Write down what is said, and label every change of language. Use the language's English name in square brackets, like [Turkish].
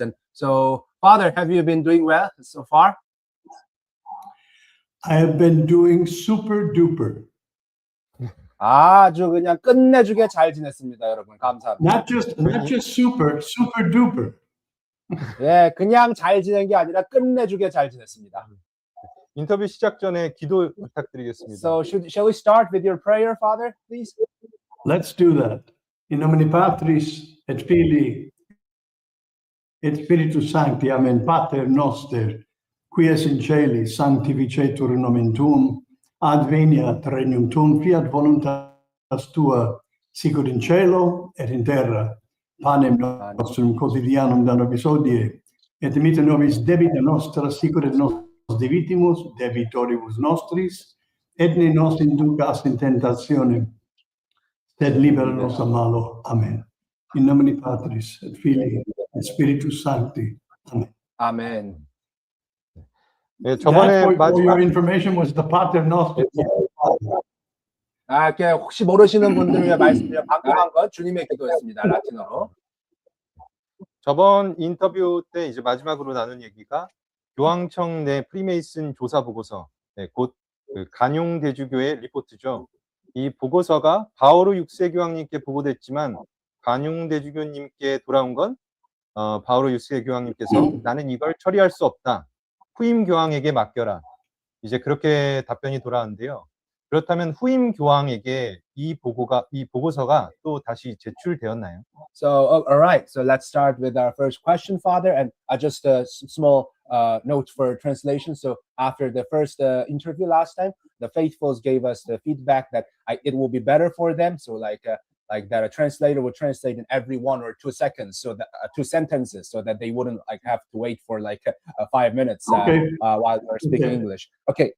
[English] And so, Father, have you been doing well so far? I have been doing super duper. [Korean] 아주 그냥 끝내주게 잘 지냈습니다, 여러분. 감사합니다. [English] Not just super duper. [Korean] 예, 그냥 잘 지낸 게 아니라 끝내주게 잘 지냈습니다. 인터뷰 시작 전에 기도 부탁드리겠습니다. [English] So, shall we start with your prayer, Father, please? Let's do that. [Latin] In nomine Patris et Filii et Spiritus Sancti. Amen. Pater noster, qui es in caeli, sanctificetur nomen tuum. Adveniat regnum tuum, fiat voluntas tua, sicut in cielo et in terra. Panem nostrum quotidianum da nobis hodie, et dimitte nobis debita nostra, sicut et nos divitimus debitoribus nostris, et ne nos inducas in tentationem, sed libera nos a malo. Amen. In nomine Patris et Filii et Spiritus Sancti. Amen. [Korean] 아멘. 네, 저번에 [English] That, for your [Korean] 마지막 [English] information, was the Pater Noster. [Korean] 이렇게 혹시 모르시는 분들을 위해 말씀드려 방금 한 건 주님의 기도였습니다. 라틴어로. 저번 인터뷰 때 이제 마지막으로 나눈 얘기가 교황청 내 프리메이슨 조사 보고서, 네, 곧 그 가뇽 대주교의 리포트죠. 이 보고서가 바오로1세 교황님께 보고됐지만 가뇽 대주교님께 돌아온 건 바오로1세 교황님께서 나는 이걸 처리할 수 없다. 후임 교황에게 맡겨라. 이제 그렇게 답변이 돌아왔는데요. 그렇다면 후임 교황에게 이 보고서가 또 다시 제출되었나요? [English] So, all right. So let's start with our first question, Father, and just a small note for translation. So after the first interview last time, the faithfuls gave us the feedback that it will be better for them. So like that a translator would translate in every 1 or 2 seconds, so that 2 sentences, so that they wouldn't have to wait for 5 minutes while we're speaking English. Okay.